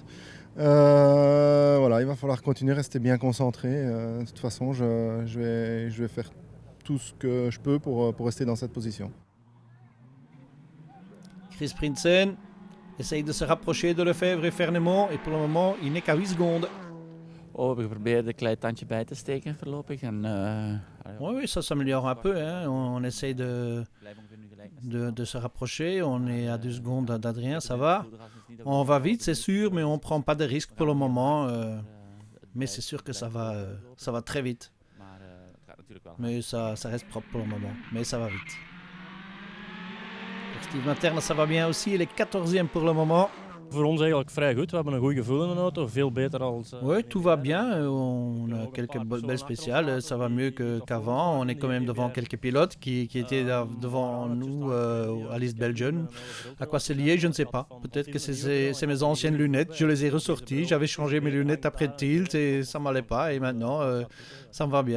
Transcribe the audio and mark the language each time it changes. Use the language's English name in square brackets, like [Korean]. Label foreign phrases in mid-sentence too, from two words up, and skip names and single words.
[French] Voilà, il va falloir continuer, rester bien concentré. De toute façon, je vais faire tout ce que je peux pour rester dans cette position. Chris Prinsen essaye de se rapprocher de Lefebvre et Fernement et pour le moment, il n'est qu'à 8 secondes. [Dutch] We proberen een klein tandje bij te steken voorlopig. [French] Oui, ça s'améliore un peu. Hein. On essaye de se rapprocher. On est à 2 secondes d'Adrien, ça va. On va vite, c'est sûr, mais on ne prend pas de risques pour le moment. Mais c'est sûr que ça va très vite. Mais ça reste propre pour le moment. Mais ça va vite. Pour Steve Materne, ça va bien aussi. Il est 14e pour le moment. [Dutch] Voor ons eigenlijk vrij goed. We hebben een goed gevoel in de auto. Veel beter als... [French] Oui, tout va bien. On a quelques belles spéciales. Ça va mieux qu'avant. On est quand même devant quelques pilotes qui étaient devant nous à l'East Belgian. À quoi c'est lié, je ne sais pas. Peut-être que c'est mes anciennes lunettes. Je les ai ressorties. J'avais changé mes lunettes après le tilt et ça ne m'allait pas. Et maintenant, ça me va bien.